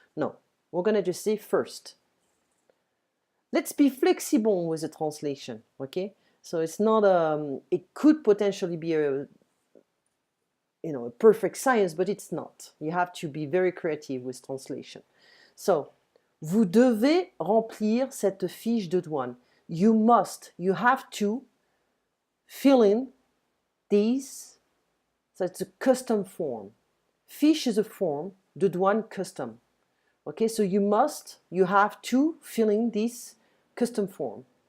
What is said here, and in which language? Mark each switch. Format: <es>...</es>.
<en>No, we're going to just say first. Let's be flexible with the translation, okay? So it's not, it could potentially be a perfect science, but it's not. You have to be very creative with translation.</en> <fr>So, vous devez remplir cette fiche de douane.</fr> <en>You must, you have to fill in these. So it's a custom form. Fiche is a form, de douane custom. Okay, so you must, you have to fill in this custom form.</en>